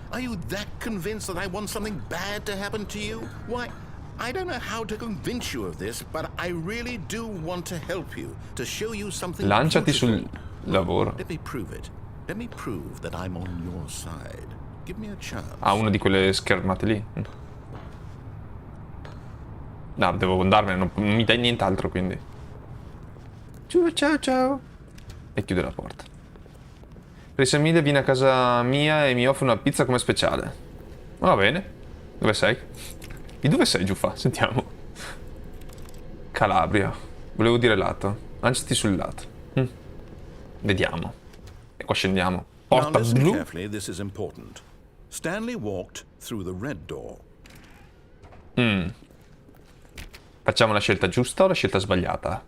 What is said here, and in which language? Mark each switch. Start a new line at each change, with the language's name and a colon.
English: Are you that convinced that I want something bad to happen to you? Why, I don't know how to convince you of this, but I really do want to help you, to show you something
Italian: Lanciati
English: beautiful.
Italian: sul lavoro.
English: Let me prove it. Let me prove that I'm on your side. Give me a chance.
Italian: Ah, una di quelle schermate lì. No, devo andarmene, non mi dai nient'altro, quindi. Ciao. E chiude la porta. Per i 6.000 vieni a casa mia e mi offre una pizza come speciale. Va bene. Dove sei? Di dove sei, Giuffa? Sentiamo. Calabria. Volevo dire lato. Lanciati sul lato. Vediamo. E qua scendiamo. Porta
English: Now listen
Italian: blu.
English: carefully, this is important. Stanley walked through the red door.
Italian: Facciamo la scelta giusta o la scelta sbagliata?